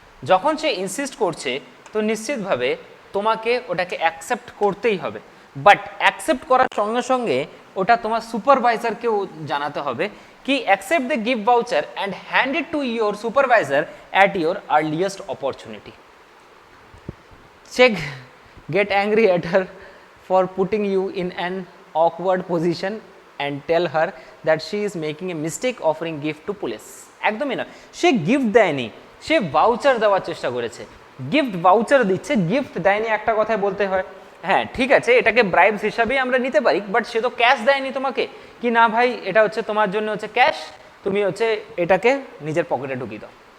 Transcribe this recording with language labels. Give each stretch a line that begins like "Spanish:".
Bangla: যখন সে ইনসিস্ট করছে তো নিশ্চিতভাবে তোমাকে ওটাকে অ্যাকসেপ্ট করতেই হবে, বাট অ্যাকসেপ্ট করার সঙ্গে সঙ্গে ওটা তোমার সুপারভাইজারকেও জানাতে হবে কি
English: Accept the gift voucher and hand it to your supervisor at your earliest opportunity. Check get angry at her for putting you in an awkward position and tell her that she is making a mistake offering gift to police.
Bangla: একদমই না, সে gift দেয়নি, সে voucher দেওয়ার চেষ্টা করেছে, gift voucher দিচ্ছে, gift দেয়নি একটা কথায় বলতে হয়। হ্যাঁ ঠিক আছে, এটাকে ব্রাইবস হিসাবেই আমরা নিতে পারি, বাট সে তো ক্যাশ দেয়নি তোমাকে, কি না ভাই এটা হচ্ছে তোমার জন্য হচ্ছে ক্যাশ, তুমি হচ্ছে এটাকে নিজের পকেটে ঢুকিয়ে দাও।